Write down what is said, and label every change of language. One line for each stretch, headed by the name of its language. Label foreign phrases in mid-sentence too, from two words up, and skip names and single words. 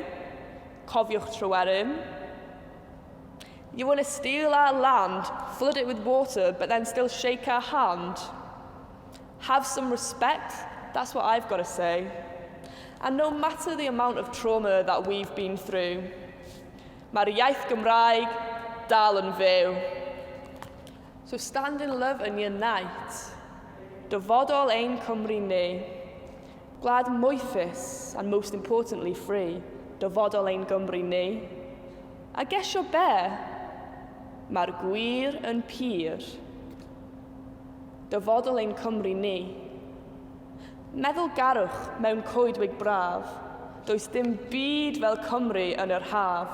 Welsh: Cofiwch Gwerin?
English: You want to steal our land, flood it with water, but then still shake our hand? Have some respect, that's what I've got to say. And no matter the amount of trauma that we've been through,
Welsh: mae'r iaith Gymraeg dal yn fyw.
English: So stand in love and unite.
Welsh: Dyfodoliaeth Cymru ni. Glad moethus,
English: and most importantly free.
Welsh: Dyfodoliaeth Cymru ni. A gesio be? Mae'r gwir yn pur. Dyfodoliaeth Cymru ni. Meddwl garwch mewn coedwig braf. Does dim byd fel Cymru yn yr haf.